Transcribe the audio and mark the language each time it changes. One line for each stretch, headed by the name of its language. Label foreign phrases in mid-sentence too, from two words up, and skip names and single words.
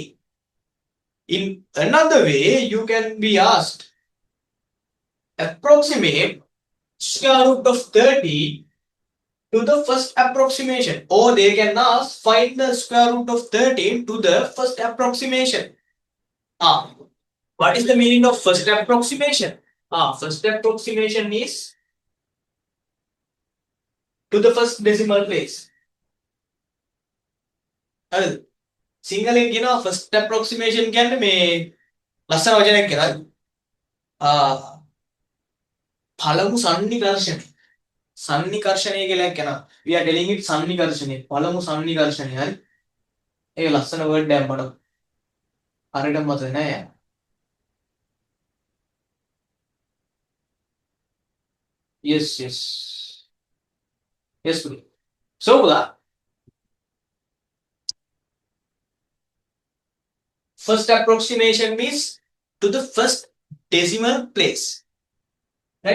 English: In another way, you can be asked approximate square root of 30 to the first approximation, or they can ask find the square root of 13 to the first approximation. What is the meaning of first approximation? First approximation is to the first decimal place.
Sinhala: සිංහලෙන් කියනවා
English: first approximation
Sinhala: කියන්නේ මේ ලස්සන වචනයක් කියලා. පළමු සන්නිකර්ෂණය. සන්නිකර්ෂණය කියලා කියනවා.
English: We are telling it සන්නිකර්ෂණය.
Sinhala: පළමු සන්නිකර්ෂණය. හරි. ඒක ලස්සන word එකක් මට. හරියට මතක නෑ.
English: Yes. So first approximation means to the first decimal place, right?